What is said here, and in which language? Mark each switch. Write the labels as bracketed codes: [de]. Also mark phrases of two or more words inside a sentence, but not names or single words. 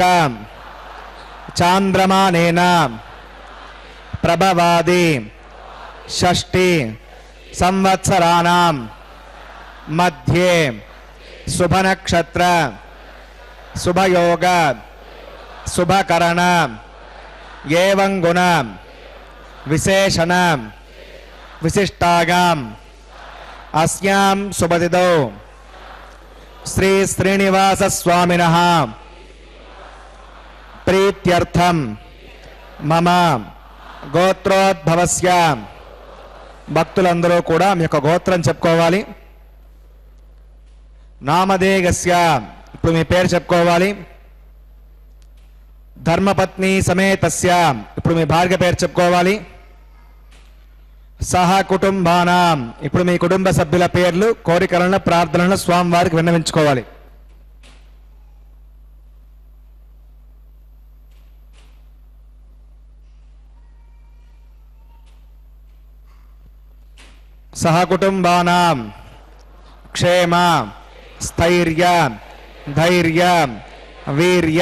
[sa] चांद्रमानेन प्रभवादि षष्टि संवत्सराणां मध्ये शुभ नक्षत्र शुभ योग शुभ करण एवं गुण विशेषण विशिष्टागाम अस्यां शुभतिथौ श्री श्रीनिवास स्वामिनः प्रीत्यर्थम मम గోత్రోద్భవస్య [te] భక్తులందరూ కూడా మీ యొక్క గోత్రం చెప్పుకోవాలి. నామధేయస్య ఇప్పుడు మీ పేరు చెప్పుకోవాలి. [sa] ధర్మపత్ని సమేతస్య [te] ఇప్పుడు మీ భార్య పేరు చెప్పుకోవాలి. [sa] సహ కుటుంబానాం [te] ఇప్పుడు మీ కుటుంబ సభ్యుల పేర్లు కోరికలను ప్రార్థనలను స్వామివారికి విన్నవించుకోవాలి. [sa] सहकुटुंबानां क्षेम स्थैर्य धैर्य वीर्य